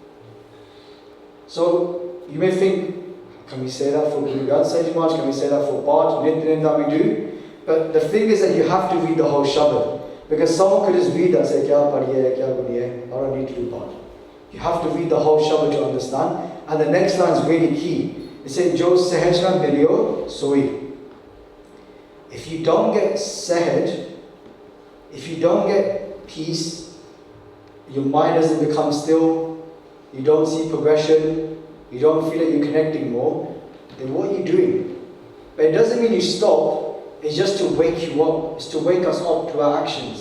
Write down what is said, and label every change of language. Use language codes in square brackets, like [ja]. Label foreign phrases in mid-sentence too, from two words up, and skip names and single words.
[en] So you may think, can we say that for Guru Nanak Dev Ji Maharaj? Can we say that for part, Nityanim that we do? But the thing is that you have to read the whole Shabad. Because someone could just read that and say, [pa] ਕਿਆ ਪੜੀਐ, ਕਿਆ ਗੁਨੀਐ, [en] I don't need to do part. You have to read the whole Shabad to understand. And the next line is really key. It says, [pa] ਜੌ ਸਹਜਿ ਨ ਮਿਲਿਓ ਸੋਈ. [en] If you don't get sehaj, if you don't get peace, your mind doesn't become still, you don't see progression, you don't feel that you're connecting more, then what are you doing? But it doesn't mean you stop, it's just to wake you up, it's to wake us up to our actions.